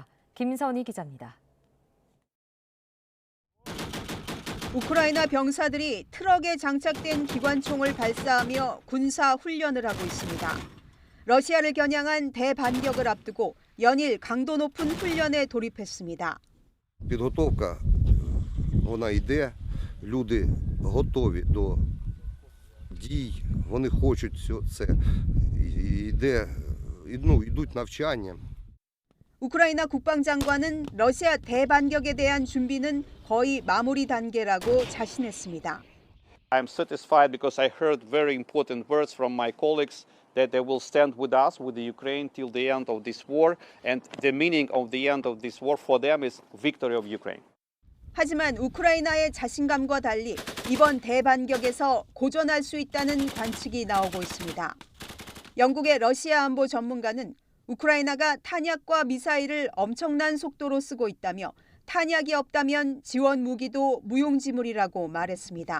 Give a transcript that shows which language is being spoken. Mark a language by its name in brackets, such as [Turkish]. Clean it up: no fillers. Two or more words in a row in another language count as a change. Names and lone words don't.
[Korean] 김선희 기자입니다. 우크라이나 병사들이 트럭에 장착된 기관총을 발사하며 군사 훈련을 하고 있습니다. 러시아를 겨냥한 대반격을 앞두고 연일 강도 높은 훈련에 돌입했습니다. [Ukrainian] Підготовка вона йде, люди готові до дій, вони хочуть це, йдуть навчання. [Korean] 우크라이나 국방장관은 러시아 대반격에 대한 준비는 거의 마무리 단계라고 자신했습니다. [English] I'm satisfied because I heard very important words from my colleagues that they will stand with us, with the Ukraine, till the end of this war. And the meaning of the end of this war for them is victory of Ukraine. [Korean] 하지만 우크라이나의 자신감과 달리 이번 대반격에서 고전할 수 있다는 관측이 나오고 있습니다. 영국의 러시아 안보 전문가는 우크라이나가 탄약과 미사일을 엄청난 속도로 쓰고 있다며 탄약이 없다면 지원 무기도 무용지물이라고 말했습니다.